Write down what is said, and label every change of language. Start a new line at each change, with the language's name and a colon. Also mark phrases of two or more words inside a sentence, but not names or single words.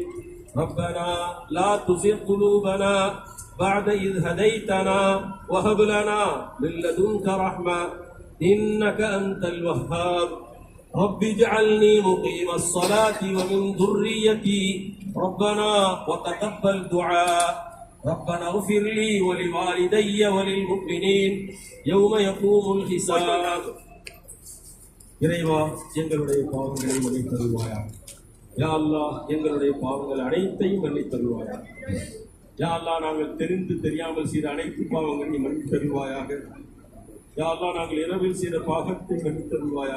Arabic: ربنا لا تزغ قلوبنا بعد إذ هديتنا وهب لنا من لدنك رحمة إنك أنت الوهاب. رب اجعلني مقيم الصلاة ومن ذريتي ربنا وتقبل دعاء. ربنا اغفر لي ولوالدي وللمؤمنين يوم يقوم الحساب.
Tamil: இறைவா, எங்களுடைய பாவங்களை மன்னித்தருள்வாயா. யா அல்லாஹ், எங்களுடைய பாவங்கள் அனைத்தையும் மன்னித்தருள்வாயா. யா அல்லாஹ், நாங்கள் தெரிந்து தெரியாமல் செய்த அனைத்து பாவங்களையும் மன்னித்தருள்வாயாக. யா அல்லாஹ், நாங்கள் இரவில் செய்த பாவத்தை மன்னித்தருள்வாயாக.